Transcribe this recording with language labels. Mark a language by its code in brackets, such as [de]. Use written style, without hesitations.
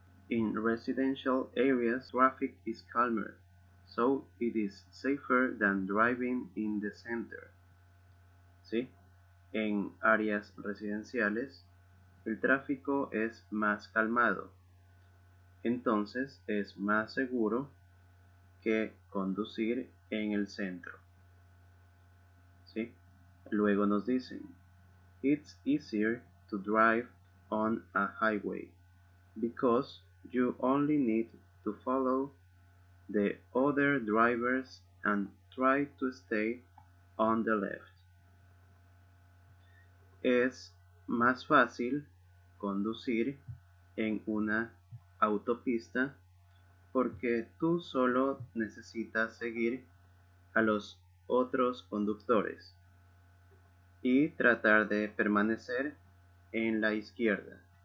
[en] In residential areas, traffic is calmer, so it is safer than driving in the center. [es] ¿Sí? En áreas residenciales, el tráfico es más calmado, entonces es más seguro que conducir en el centro. ¿Sí? Luego nos dicen, [en] it's easier to drive on a highway because you only need to follow the other drivers and try to stay on the left. [es] Es más fácil conducir en una autopista porque tú solo necesitas seguir a los otros conductores y tratar de permanecer en la izquierda.